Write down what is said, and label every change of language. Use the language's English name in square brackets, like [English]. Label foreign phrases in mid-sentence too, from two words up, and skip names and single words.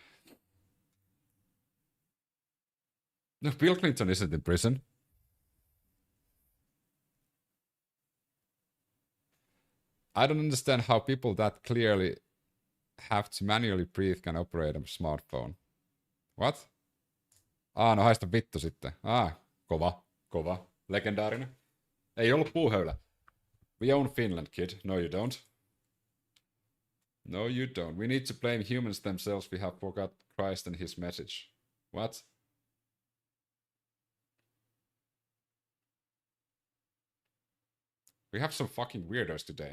[English] No, Bill Clinton isn't in prison. I don't understand how people that clearly have to manually breathe can operate a smartphone. What? [Finnish] No haista vittu sitten. Kova. Legendaarinen. Ei ollut puuhöylä. [English] We own Finland, kid. No you don't. No you don't. We need to blame humans themselves. We have forgot Christ and his message. What? We have some fucking weirdos today.